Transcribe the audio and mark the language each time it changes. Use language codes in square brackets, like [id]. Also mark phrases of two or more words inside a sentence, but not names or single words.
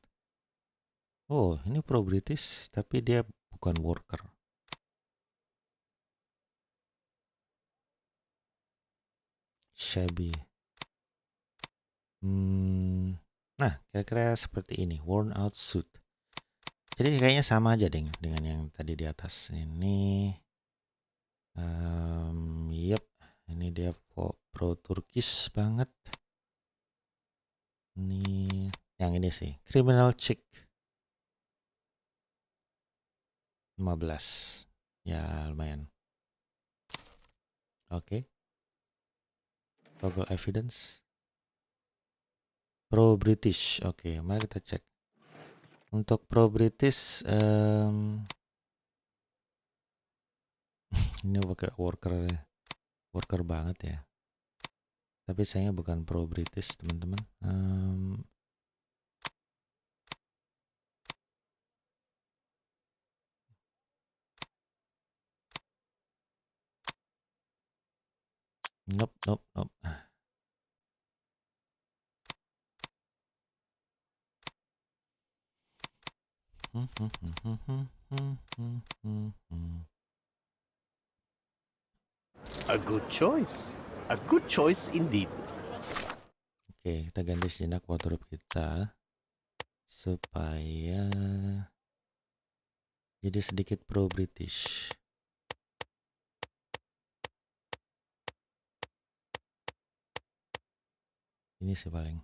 [id] Oh, ini [en] pro British, [id] tapi dia bukan worker. Shabby. Nah, kira-kira seperti ini, [en] worn out suit. [id] Jadi kayaknya sama aja dengan yang tadi di atas. Ini, yep, ini dia [en] pro Turkish [id] banget. Ini yang ini sih, [en] criminal chick. [id] 15, ya lumayan. [en] Oke. Toggle evidence. Pro British. [id] Oke, mari kita cek. Untuk [en] pro British, [id] ini pakai worker banget ya. Tapi sayangnya bukan [en] pro British, [id] teman-teman. Nope. [en] A good choice. A good choice indeed. [id] Oke, kita ganti sejenak wardrobe kita supaya jadi sedikit [en] pro British. [id] Ini sih paling.